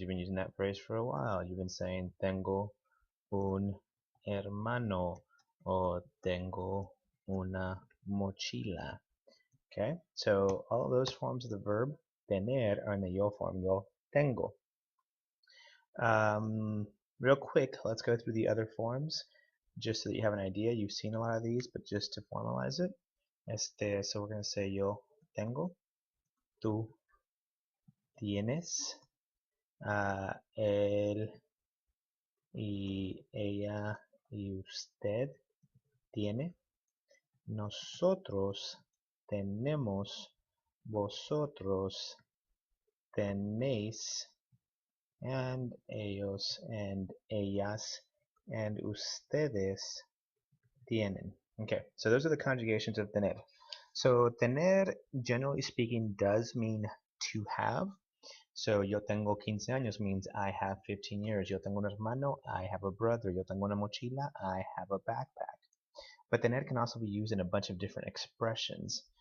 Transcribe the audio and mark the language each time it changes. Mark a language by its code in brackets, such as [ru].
[en] You've been using that phrase for a while. You've been saying tengo un hermano or tengo una mochila. Okay, so all of those forms of the verb tener are in the yo form. Yo tengo. Real quick, let's go through the other forms just so that you have an idea. You've seen a lot of these, but just to formalize it. [es] So we're going to say yo tengo, tú tienes, él y ella y usted tiene, nosotros tenemos, vosotros tenéis, and ellos and ellas and ustedes tienen. [en] Okay, so those are the conjugations of tener. So tener, generally speaking, does mean to have. So yo tengo 15 años means I have 15 years. Yo tengo un hermano, I have a brother. Yo tengo una mochila, I have a backpack. But tener can also be used in a bunch of different expressions.